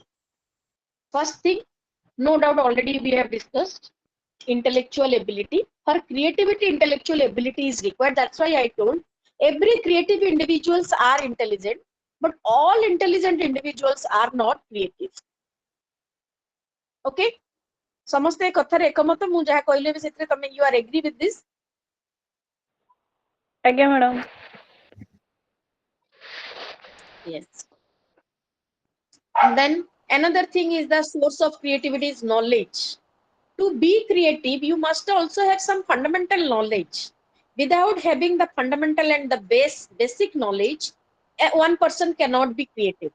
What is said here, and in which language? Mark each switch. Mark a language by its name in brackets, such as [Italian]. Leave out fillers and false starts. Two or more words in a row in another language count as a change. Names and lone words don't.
[English] First thing, no doubt already we have discussed intellectual ability. For creativity, intellectual ability is required. That's why I told every creative individuals are intelligent, but all intelligent individuals are not creative. [Odia] Okay, ସମସ୍ତେ କଥାରେ ଏକମତ ମୁଁ ଯାହା କହିଲେ ବି ସେଥିରେ ତମେ [English] you are agree with this? [Odia] ଆଜ୍ଞା ମ୍ୟାଡାମ। [English] Yes. And then another thing is the source of creativity is knowledge. To be creative, you must also have some fundamental knowledge. Without having the fundamental and the basic knowledge, one person cannot be creative.